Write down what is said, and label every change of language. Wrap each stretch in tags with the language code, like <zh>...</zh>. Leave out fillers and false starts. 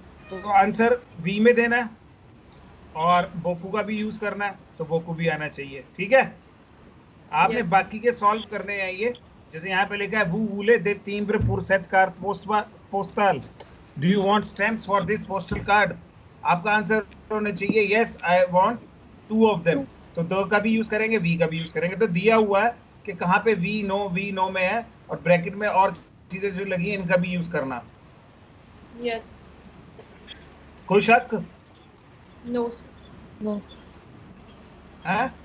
<hi>तो answer we में देना है और बोकू का भी यूज करना है, तो बोकू भी आना चाहिए, ठीक है? आपने</hi> <en>Yes.</en> <hi>बाकी के सॉल्व करने हैं ये, जैसे यहाँ पे लिखा है वो वूले दे</hi> <fr>timbre pour cette carte postale,</fr> <en>do you want stamps for this postal card?</en> <hi>आपका आंसर होना चाहिए</hi> <en>yes I want two of them।</en> <hi>तो दो का भी यूज करेंगे, वी का भी यूज करेंगे। तो दिया हुआ है कि कहाँ पे वी नो में है, और ब्रैकेट में और चीजें जो लगी हैं इनका भी यूज करना।</hi> <en>Yes.</en> <hi>कोई शक</hi> <en>No sir.</en> <hi>है?</hi>